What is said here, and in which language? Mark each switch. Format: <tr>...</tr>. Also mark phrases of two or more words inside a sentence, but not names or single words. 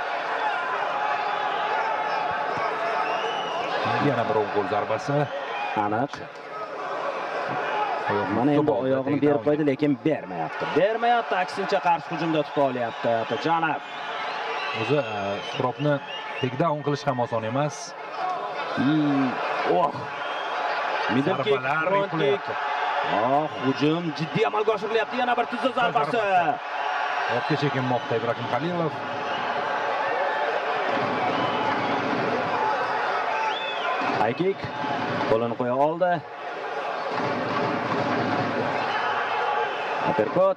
<uz>Yana bir qo'l zarbasi. Aniq. Mana endi oyog'ini berib qo'ydi, lekin bermayapti. Aksincha qarshi hujumda tuta olyapti Atajonov. O'zi Suhropni takedown qilish ham oson emas.</uz> <en>Middle kick, front kick.</en> <uz>Hujum jiddiy amalga oshirilyapti. Yana bir tuzda zarbasi. Ortga chekinmoqda Ibrohimxalilov.</uz> <en>High kick.</en> <uz>Qo'lini qo'ya oldi. Uppercut.</uz>